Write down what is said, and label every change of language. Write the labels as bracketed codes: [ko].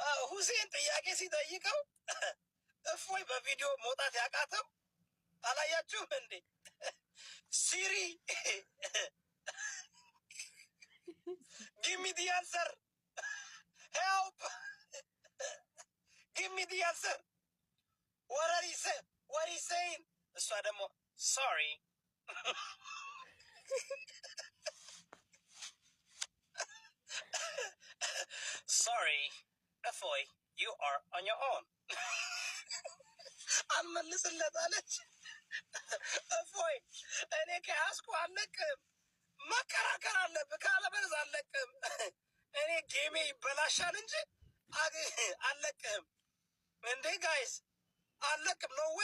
[am] ሁሴን ጥያቄ ሲጠይቀው እፎይ በቪዲዮ መውጣት ያቃተው አላያችሁም እንዴ? [en] ሲሪ give me the answer, help, give me the answer, what are you saying? [am] እሷ ደግሞ sorry sorry እፎይ [en] you are on your own [am] አልመልስለት አለች። እፎይ እኔ ከያዝኩ አለቅም፣ መከራከር አለብህ፣ ካለበለዚያ አለቅም። እኔ ጌሜ ይበላሻል እንጂ አለቅም። እንዴ ጋይስ አለቅም። ኖ